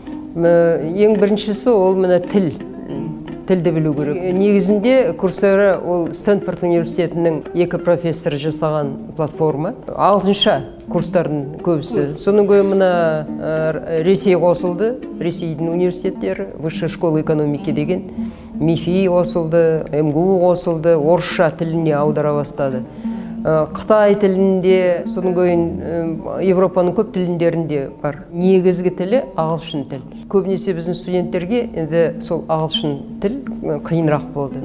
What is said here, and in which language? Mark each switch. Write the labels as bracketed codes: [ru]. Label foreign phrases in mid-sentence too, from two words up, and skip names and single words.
[kk] Ең біріншісі ол мына тілді білу керек. Негізінде Курсера ол Стэнфорд университетінің 2 профессор жасаған платформа. Ағылшынша курстардың көбісі. Соның көй мына Ресей қосылды, Ресейдің университеттері, Высшая школа экономики деген, МИФИ қосылды, МГУ қосылды, орысша тіліне аудара бастады. Қытай тілінде, соның көйін Европаның көп тіліндерінде бар. Негізгі тілі ағылшын тіл. Көбінесе біздің студенттерге енді сол ағылшын тіл қиынырақ болды.